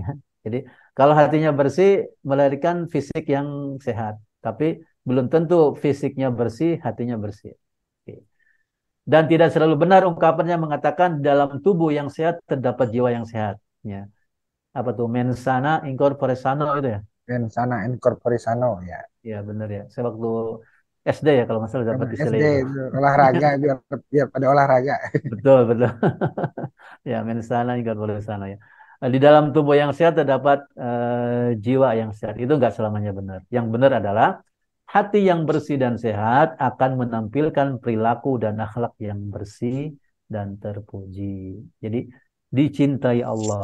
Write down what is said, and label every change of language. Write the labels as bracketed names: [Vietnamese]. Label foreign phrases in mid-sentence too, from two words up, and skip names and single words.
[Indonesian] Jadi kalau hatinya bersih melahirkan fisik yang sehat, tapi belum tentu fisiknya bersih, hatinya bersih. Oke. Dan tidak selalu benar ungkapannya mengatakan dalam tubuh yang sehat terdapat jiwa yang sehat. Ya. Apa tuh [Latin] mensana incorpore sano [Indonesian] itu ya? [Latin] Mensana in corpore sano ya. [Indonesian] Ya benar ya. Saya waktu SD ya kalau nggak salah Karena dapat istilah SD itu. itu olahraga biar pada olahraga. Betul betul. Ya [Latin] mensana incorpore sano [Indonesian] ya. Di dalam tubuh yang sehat terdapat jiwa yang sehat. Itu nggak selamanya benar. Yang benar adalah hati yang bersih dan sehat akan menampilkan perilaku dan akhlak yang bersih dan terpuji. Jadi dicintai Allah.